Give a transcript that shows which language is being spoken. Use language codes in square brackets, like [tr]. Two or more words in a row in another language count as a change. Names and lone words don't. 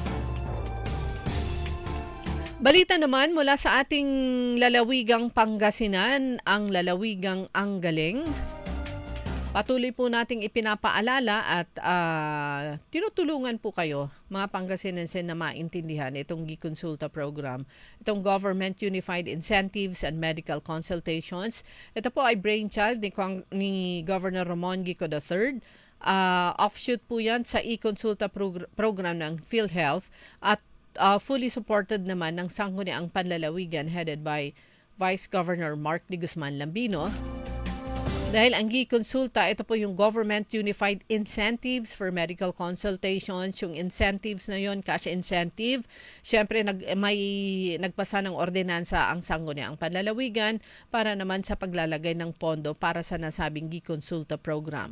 [tl] Balita naman mula sa ating lalawigang Pangasinan, ang lalawigang Anggaling. Patuloy po nating ipinapaalala at tinutulungan po kayo, mga Pangasinense, na maintindihan itong Gikonsulta program, itong [en] Government Unified Incentives and Medical Consultations. [tl] Ito po ay brainchild ni Governor Ramon Gico III. Offshoot po yan sa e-consulta program ng PhilHealth at [en] fully supported [tl] naman ng Sangguniang Panlalawigan [en] headed by [tl] Vice Governor Mark D. Guzman Lambino. Dahil ang e-consulta, ito po yung [en] Government Unified Incentives for Medical Consultations. [tl] Yung incentives na yon, [en] cash incentive. [tl] Siyempre, may nagpasa ng ordinansa ang Sangguniang Panlalawigan para naman sa paglalagay ng pondo para sa nasabing e-consulta program.